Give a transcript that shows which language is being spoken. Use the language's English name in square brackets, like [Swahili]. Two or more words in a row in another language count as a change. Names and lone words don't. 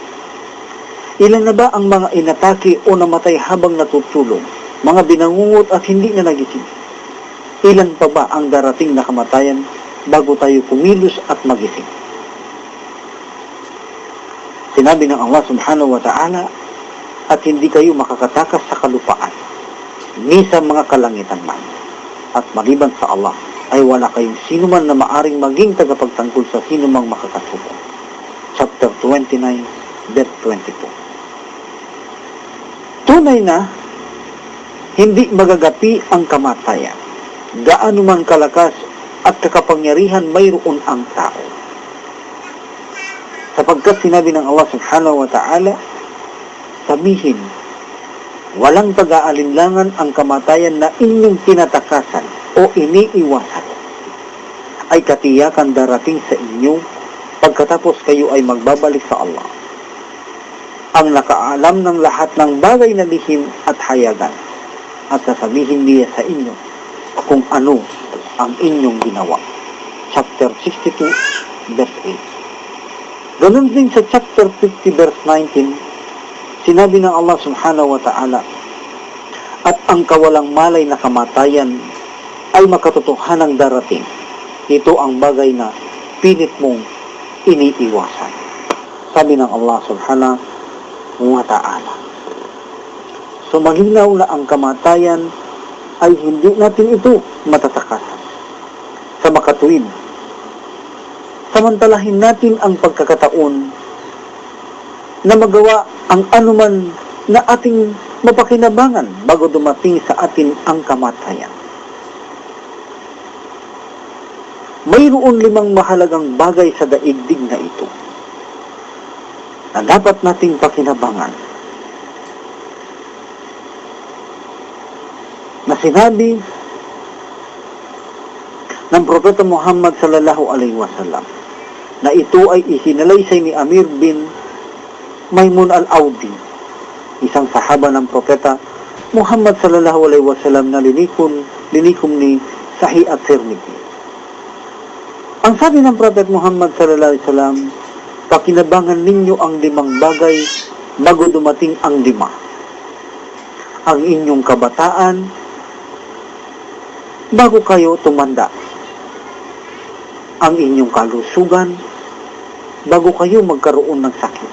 [Filipino] Ilan na ba ang mga inatake o namatay habang natutulog, mga binangungot at hindi na nagising? Ilan pa ba ang darating na kamatayan bago tayo kumilos at magising? Sinabi ng Allah [Arabic] سبحانه وتعالى, [Filipino] at hindi kayo makakatakas sa kalupaan, ni sa mga kalangitan man. At maliban sa Allah, ay wala kayong sinuman na maaring maging tagapagtanggol sa sinumang makakasuko. [English] Chapter 29, verse 22. [Filipino] Tunay na, hindi magagapi ang kamatayan. Gaano man kalakas at kakapangyarihan mayroon ang tao. Sapagkat sinabi ng Allah [Arabic] سبحانه وتعالى, [Filipino] sabihin, walang pag-aalinlangan ang kamatayan na inyong tinatakasan o iniiwasan, ay katiyakan darating sa inyo pagkatapos kayo ay magbabalik sa Allah, ang nakaalam ng lahat ng bagay na lihim at hayagan, at sasabihin niya sa inyo kung ano ang inyong ginawa. [English] Chapter 62, verse 8. [Filipino] Ganun din sa [English] chapter 50, verse 19, [Filipino] sinabi ng Allah [Arabic] سبحانه وتعالى, [Filipino] at ang kawalang malay na kamatayan ay makatotohanang darating. Ito ang bagay na pilit mong iniiwasan. Sabi ng Allah [Arabic] سبحانه وتعالى. [Filipino] So malinaw na ang kamatayan ay hindi natin ito matatakasan. Sa makatuwid, samantalahin natin ang pagkakataon na magawa ang anuman na ating mapakinabangan bago dumating sa atin ang kamatayan. Mayroon 5 mahalagang bagay sa daigdig na ito na dapat nating pakinabangan, na sinabi ng Propeta Muhammad [Arabic] صلى الله عليه وسلم, [Filipino] na ito ay isinalaysay ni Amir bin Maimun al-Audi, isang sahaba ng Propeta Muhammad [Arabic] صلى الله عليه وسلم [Filipino] na linikom ni Sahih at-Tirmidhi. Ang sabi ng Propeta Muhammad [Arabic] صلى الله عليه وسلم, [Filipino] pakinabangan ninyo ang 5 bagay bago dumating ang 5. Ang inyong kabataan bago kayo tumanda. Ang inyong kalusugan bago kayo magkaroon ng sakit.